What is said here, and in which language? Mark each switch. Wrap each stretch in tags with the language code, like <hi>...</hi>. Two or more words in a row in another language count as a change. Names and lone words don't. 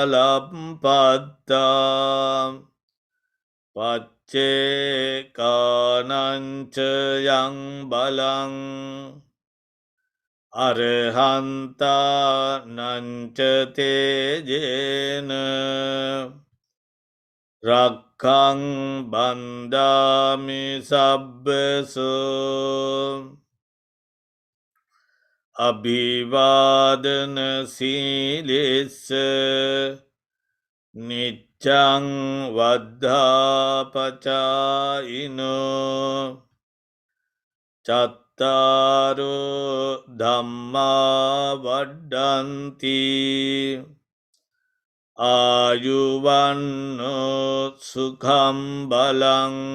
<pi>බලප්පත්තා පච්චේකානංච යං බලං අරහන්තානංච තේජේන රක්ඛං බන්ධාමි සබ්බසෝ අභිවාදන සීලෙස්ස නිච්ඡං වද්ධාපචායිනෝ චත්තාරෝ ධම්මා වඩ්ඩන්ති ආයුවන්නෝ සුඛං බලං</pi>